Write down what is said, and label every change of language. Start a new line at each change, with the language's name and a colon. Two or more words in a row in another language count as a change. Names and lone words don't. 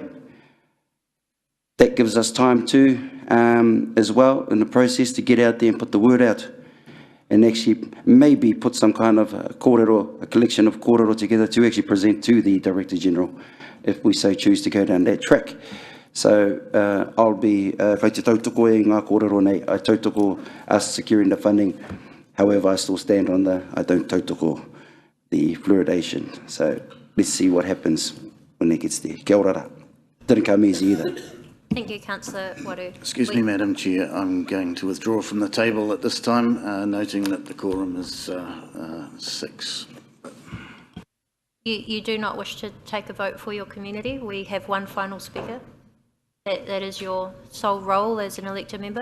English: That gives us time too, as well, in the process to get out there and put the word out and actually maybe put some kind of a collection of kōrero together to actually present to the Director General if we so choose to go down that track. So I'll be,
Māori: kai te tautoko e ngā kōrero nei,
English: I tautoko us securing the funding. However, I still stand on I don't tautoko the fluoridation. So let's see what happens when it gets there.
Māori: Kia ora rā.
English: Didn't come easy either. Thank you, Councillor Waru. Excuse me, Madam Chair, I'm going to withdraw from the table at this time, noting that the quorum is 6. You do not wish to take a vote for your community? We have one final speaker. That is your sole role as an elected member?